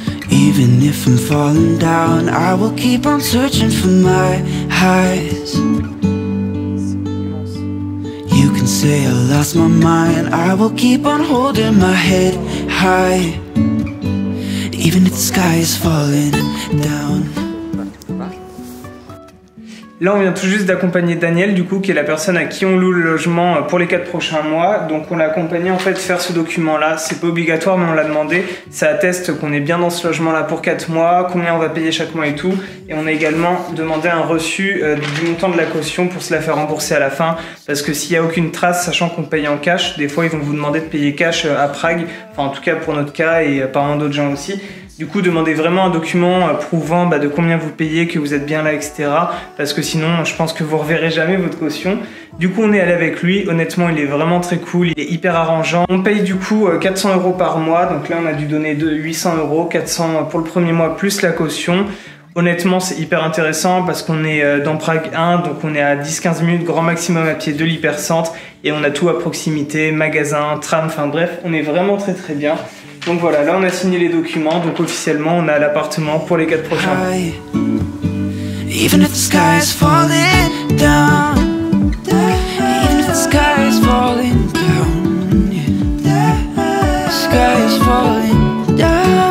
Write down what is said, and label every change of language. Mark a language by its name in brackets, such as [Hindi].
[English] Even if I'm falling down, I will keep on searching for my highs. You can say I lost my mind, I will keep on holding my head high. Even if the sky is falling down. [French] Là, on vient tout juste d'accompagner Daniel, du coup, qui est la personne à qui on loue le logement pour les 4 prochains mois. Donc, on l'a accompagné en fait faire ce document-là. C'est pas obligatoire, mais on l'a demandé. Ça atteste qu'on est bien dans ce logement-là pour 4 mois, combien on va payer chaque mois et tout. Et on a également demandé un reçu du montant de la caution pour se la faire rembourser à la fin. Parce que s'il n'y a aucune trace, sachant qu'on paye en cash, des fois, ils vont vous demander de payer cash à Prague. Enfin, en tout cas, pour notre cas et apparemment d'autres gens aussi. Du coup, demandez vraiment un document prouvant de combien vous payez, que vous êtes bien là, etc. Parce que sinon, je pense que vous reverrez jamais votre caution. Du coup, on est allé avec lui. Honnêtement, il est vraiment très cool. Il est hyper arrangeant. On paye du coup 400 € par mois. Donc là, on a dû donner 800 €, 400 pour le premier mois plus la caution. Honnêtement, c'est hyper intéressant parce qu'on est dans Prague 1, donc on est à 10-15 minutes grand maximum à pied de l'hypercentre et on a tout à proximité, magasin, tram, enfin bref, on est vraiment très bien. Donc voilà, là on a signé les documents, donc officiellement on a l'appartement pour les 4 prochains mois. [English] Even if the sky is falling down, even if the sky is falling down, yeah. The sky is falling down.